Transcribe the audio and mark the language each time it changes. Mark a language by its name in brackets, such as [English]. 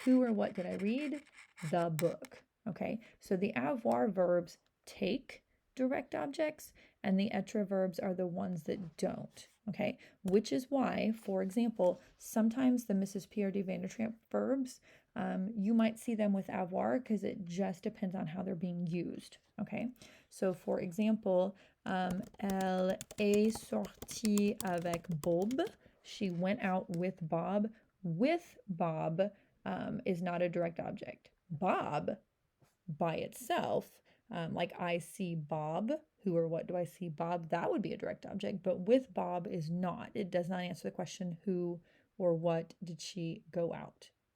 [English] Who or what did I read? The book. Okay, so the avoir verbs take direct objects, and the être verbs are the ones that don't. Okay, which is why, for example, sometimes the Mrs. Pierre de Vandertramp verbs, you might see them with avoir because it just depends on how they're being used. Okay, so for example, [French] elle est sortie avec Bob. [English] She went out with Bob. With Bob is not a direct object. Bob by itself, like I see Bob, who or what do I see Bob? That would be a direct object, but with Bob is not. It does not answer the question who or what did she go out.